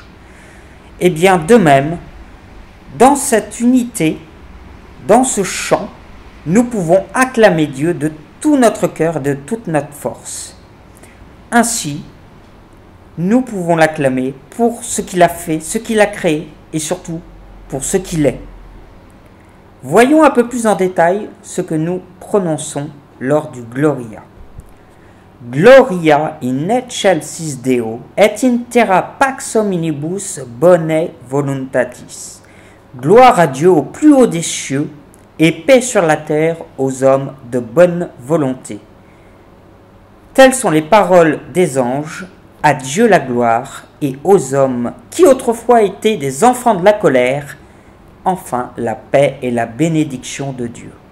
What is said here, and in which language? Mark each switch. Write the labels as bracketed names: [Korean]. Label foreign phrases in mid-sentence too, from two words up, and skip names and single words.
[French] Et bien de même, dans cette unité, dans ce chant, nous pouvons acclamer Dieu de tout notre cœur et de toute notre force. Ainsi, nous pouvons l'acclamer pour ce qu'il a fait, ce qu'il a créé et surtout pour ce qu'il est. Voyons un peu plus en détail ce que nous prononçons lors du Gloria. [Latin] Gloria in excelsis Deo et in terra pax hominibus bonae voluntatis. [French] Gloire à Dieu au plus haut des cieux et paix sur la terre aux hommes de bonne volonté. Telles sont les paroles des anges. À Dieu la gloire et aux hommes qui autrefois étaient des enfants de la colère, enfin la paix et la bénédiction de Dieu.